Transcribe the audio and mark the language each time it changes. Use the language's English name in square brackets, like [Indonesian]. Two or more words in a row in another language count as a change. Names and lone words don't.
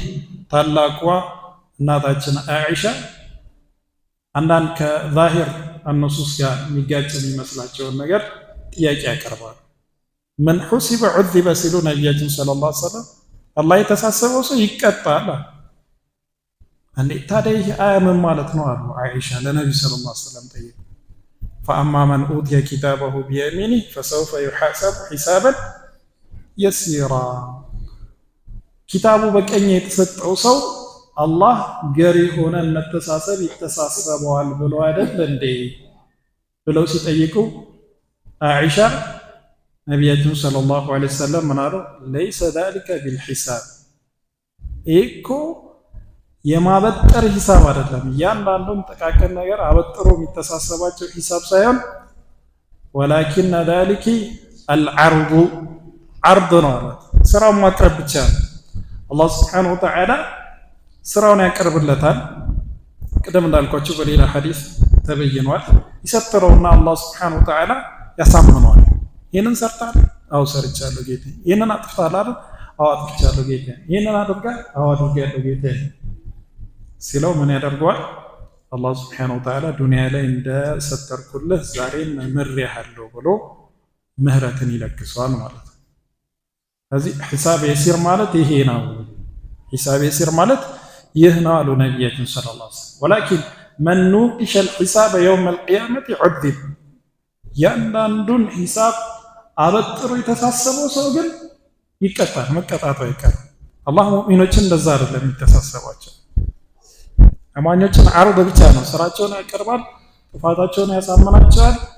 [Amharic] ታላቋ እናታችን አኢሻ አንዳንድ ከዛሂር አነሱስ ጋር የሚጋጭ የሚመስላቸውን ነገር ጥያቄ ያቀርባሉ። [Arabic] من حوسب عذب [Amharic] ሲሉ ነቢያችን [Arabic] صلى الله عليه وسلم [Amharic] አላህ የተሳሰበው ሰው ይቀጣል። እንዴ ታዲያ ይህ አያ ምን ማለት ነው አሉ አኢሻ ለነብዩ [Arabic] صلى الله عليه وسلم [Amharic] ጠየቁ። [Arabic] فأما من أوتي كتابه بيمينه فسوف يحاسب حسابا يسيرا [Amharic] ኪታቡ በቀኝ የተሰጠው ሰው አላህ ገሪ ሆነ መተሳሰብ ይተሳሰበዋል ብሎ አይደል እንዴ ብለው ሲጠይቁ አኢሻ ነቢያችን [Arabic] صلى الله عليه وسلم [Amharic] ምን አሉ? [Arabic] ليس ذلك بالحساب [Amharic] እኮ የማበጠር ሂሳብ አይደለም። ያንዳንዱን ተቃቀን ነገር አበጥሮ የሚተሳሰባቸው ሂሳብ ሳይሆን [Arabic] ولكن ذلك العرض عرض [Amharic] ነው ማለት ስራው ማቅረብ ብቻ ነው። አላህ [Arabic] سبحانه وتعالى [Amharic] ስራውን ያቀርብለታል። ቅድም እንዳልኳችሁ በሌላ ሐዲስ ተበይኗል። ይሰጥረውና አላህ [Arabic] سبحانه وتعالى [Amharic] ያሳምነዋል። ይሄንን ሰርታል? አው ሰርቻለሁ ጌታዬ። ይሄንን አጥፍታል አይደል? አው አጥፍቻለሁ ጌታዬ። ይሄንን አድርጋል? አው አድርጋለሁ ጌታዬ ሲለው ምን ያደርገዋል? አላህ [Arabic] سبحانه وتعالى [Amharic] ዱንያ ላይ እንደሰጠርኩልህ ዛሬም ምሬሃለሁ ብሎ ምህረትን ይለግሰዋል ማለት ነው። ስለዚህ [Arabic] حساب يسير [Amharic] ማለት ይሄ ነው። [Arabic] حساب يسير [Amharic] ማለት ይህ ነው አሉ ነቢያችን [Arabic] صلى الله عليه وسلم። ولكن من نوقش الحساب يوم القيامة عذب [Amharic] ያንዳንዱን ሒሳብ አበጥሮ የተሳሰበው ሰው ግን ይቀጣል፣ መቀጣቱ አይቀርም። አላህ ሙእሚኖችን እንደዛ አይደለም የሚተሳሰባቸው። አማኞችን አርድ ብቻ ነው ስራቸውን ያቀርባል፣ ጥፋታቸውን ያሳምናቸዋል።